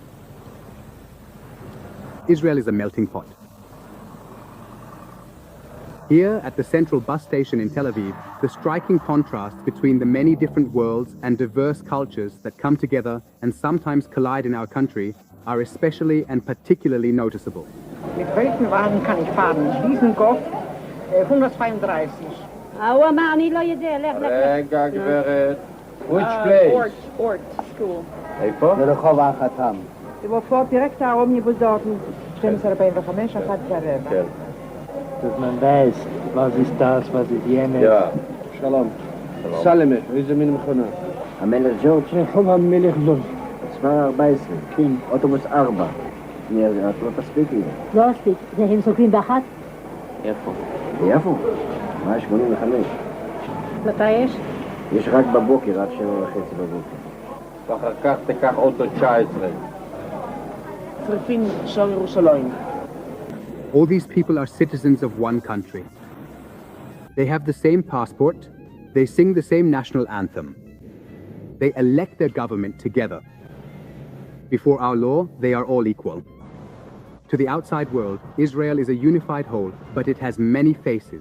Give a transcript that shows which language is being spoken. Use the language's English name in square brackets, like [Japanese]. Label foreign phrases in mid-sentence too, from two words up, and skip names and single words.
[English] Israel is a melting pot. Here, at the central bus station in Tel Aviv, the striking contrast between the many different worlds and diverse cultures that come together and sometimes collide in our country are especially and particularly noticeable. [German] Mit welchem Wagen kann ich fahren? Schließenkopf, 132. [Hebrew] רגע, גברת. [English] Which place? Ort, school. [Hebrew] איפה? ברחוב החתם. [German] ובפור direkt da Omnibus dort, 12:45, [Hebrew] אחת ברבע. כן. [German] Dass man weiß, was ist das, was ist jenes. Ja. [Hebrew] שלום. סלמה, איזה מין מכונה? המלך ג'ורג'. רחוב המלך ג'ורג'. מספר 14. כן. אוטובוס 4. את לא תספיק לי. לא אספיק. זה הם סוגרים באחת? איפה? ביפו? מה, 85? מתי יש? יש רק בבוקר, עד 7:30 בבוקר. ואחר כך תיקח אוטו 19. צריפין שער ירושלים. [English] All these people are citizens of one country. They have the same passport, they sing the same national anthem. They elect their government together. Before our law, they are all equal. To the outside world, Israel is a unified whole, but it has many faces.